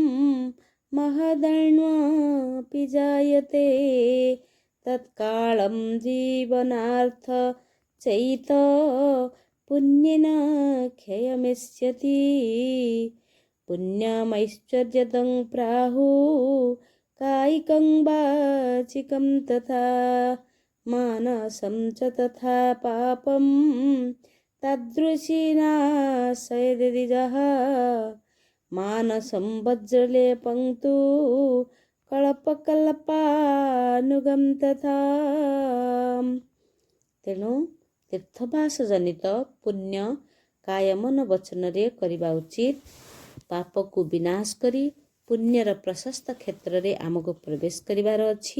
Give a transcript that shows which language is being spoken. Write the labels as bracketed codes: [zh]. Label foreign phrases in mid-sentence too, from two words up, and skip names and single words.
[sa] ମହଦୈନ୍ୟପି ଜାୟତେ ତତ୍କାଳଂ ଜୀବନାର୍ଥ ଚୈତ ପୁଣ୍ୟେନ କ୍ଷୟମିଷ୍ୟତି ପୁଣ୍ୟମୈଶ୍ୱର୍ଯ୍ୟତଂ ପ୍ରାହୁ କାୟିକଂ ବାଚିକଂ ତଥା ମାନସଂ च तथा पापं तदृशी नाशयदिजः मानसं वज्रलेपं तु କଳ୍ପକଳ୍ପାନୁଗମ୍ ତଥା। [or] ତେଣୁ ତୀର୍ଥବାସ ଜନିତ ପୁଣ୍ୟ କାୟ ମନ ବଚନରେ କରିବା ଉଚିତ। ପାପକୁ ବିନାଶ କରି ପୁଣ୍ୟର ପ୍ରଶସ୍ତ କ୍ଷେତ୍ରରେ ଆମକୁ ପ୍ରବେଶ କରିବାର ଅଛି।